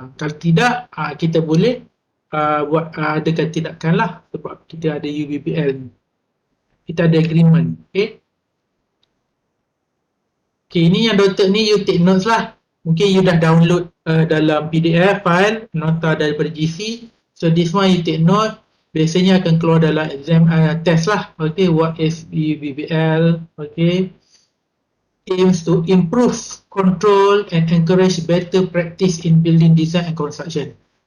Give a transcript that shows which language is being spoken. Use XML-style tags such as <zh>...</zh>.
<ms>Kalau tidak kita boleh buat adakan tindakan lah sebab kita ada UBBL, kita ada agreement. Okay, ini yang doktor ni</ms> <en>you take notes</en> <ms>lah. Mungkin</ms> <en>you</en> <ms>dah download dalam PDF file nota daripada GC.</ms> <en>So this one you take note.</en> <ms>Biasanya akan keluar dalam exam test lah.</ms> <en>Okay, what is UBBL? Okay, aims to improve control and encourage better practice in building design and construction.</en>